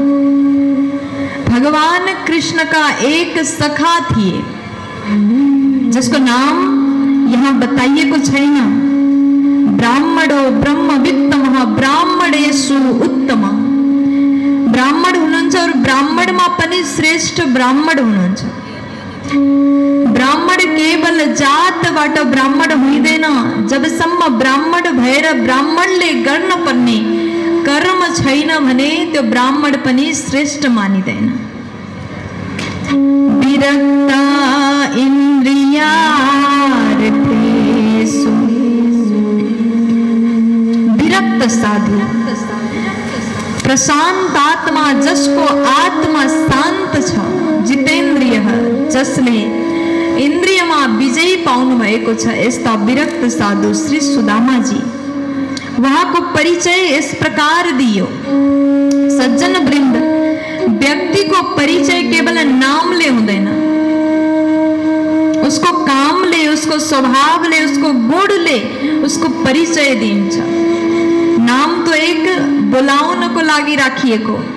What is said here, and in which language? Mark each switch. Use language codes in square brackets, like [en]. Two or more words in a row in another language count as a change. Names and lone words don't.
[hi] भगवान कृष्ण का एक सखा थे जिसको नाम यहाँ बताइए कुछ है ना। [sa] ब्राह्मणो ब्रह्मवित्तम ब्राह्मणेषु उत्तम। [ne] ब्राह्मण हुनुहुन्छ और ब्राह्मणमा पनि श्रेष्ठ ब्राह्मण हुनुहुन्छ। ब्राह्मण केवल जातबाट ब्राह्मण हुँदैन, जबसम्म ब्राह्मण भएर ब्राह्मणले गर्न पर्ने कर्म छैन भने त्यो ब्राह्मण पनि श्रेष्ठ मानिदैन। [sa] विरक्ता इन्द्रियार्थेषु। [ne] विरक्त साधु प्रशांत आत्मा, जसको आत्मा शांत छ, जितेन्द्रिय, जसले इन्द्रियमा विजय पाउनु भएको छ, यस्ता विरक्त साधु श्री सुदामाजी। वहाँको परिचय [hi] इस प्रकार [ne] दियो। सज्जन वृन्द, व्यक्ति को परिचय केवल नामले हुँदैन, उसको कामले, उसको स्वभावले, उसको गुणले उसको परिचय दिन्छ। नाम तो एक बोलाउनको लागि राखिएको।